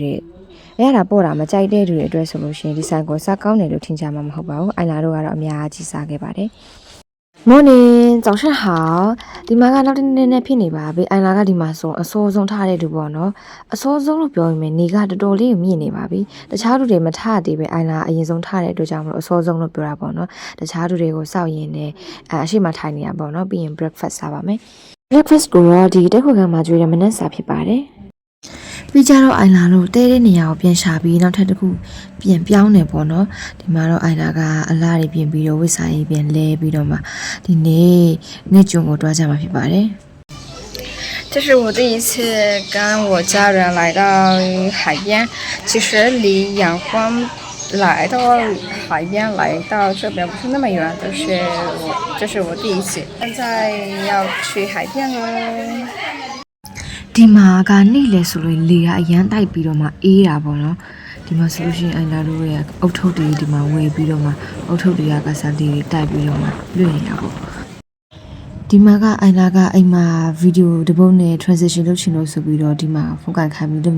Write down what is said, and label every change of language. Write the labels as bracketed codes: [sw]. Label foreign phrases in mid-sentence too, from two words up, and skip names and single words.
[my] တွေအရတာပေါ်တာမကြိုက်တဲ့သူတွေအတွက်ဆိုလို့ရှိရင်ဒီဆိုင်ကိုစားကောင်းတယ်လို့ထင်ကြမှာမဟုတ်ပါဘူးအိုင်လာတို့ကတော့အများကြီးစားခဲ့ပါတယ် Morning [zh] 早上好 [my] ဒီမှာကနောက်တစ်နေ့နဲ့ဖြစ်နေပါပြီအိုင်လာကဒီမှာဆိုအစိုးဆုံးထားတဲ့သူပေါ့နော်အစိုးဆုံးလို့ပြောရင်နေကတော်တော်လေးမြင့်နေပါပြီတခြားသူတွေမထသေးပဲအိုင်လာအရင်ဆုံးထားတဲ့အတွက်ကြောင့်မလို့အစိုးဆုံးလို့ပြောတာပေါ့နော်တခြားသူတွေကိုစောက်ရင်လည်းအရှိမထိုင်နေတာပေါ့နော်ပြီးရင် breakfast စားပါမယ် breakfast ကိုတော့ဒီတက်ခွက်ကမှကျွေးတဲ့မနက်စာဖြစ်ပါတယ် ပြီးကြတော့အိုင်လာတို့တဲတဲ့နေရာကိုပြန်ရှာပြီးနောက်ထပ်တစ်ခုပြန်ပြောင်းနေပေါ့နော်ဒီမှာတော့အိုင်လာကအလားတွေပြင်ပြီးတော့ဝစ်စာရေးပြန်လဲပြီးတော့မှဒီနေ့ငှက်ကျွန်းကိုတွားကြမှာဖြစ်ပါတယ် [zh] 这是我第一次跟我家人来到海边，其实离阳光来到海边来到这边不是那么远，这是我第一次，现在要去海边了。 [my] ဒီမှာကနေ့လေဆိုလို့လေကအရန်တိုက်ပြီးတော့မှအေးတာပေါ့နော်ဒီမှာဆိုလို့ရှိရင်အိုင်လာတို့ရဲ့အုတ်ထုပ်တွေဒီမှာဝယ်ပြီးတော့မှအုတ်ထုပ်တွေကကစားလေးတွေ တိုက်ပြီးတော့မှလွှင့်နေတာပေါ့ဒီမှာကအိုင်လာကအိမ်မှာဗီဒီယိုတစ်ပုဒ်နဲ့ transition လုပ်ချင်လို့ဆိုပြီးတော့ဒီမှာဖုန်းကန်ခိုင်းပြီးလုပ်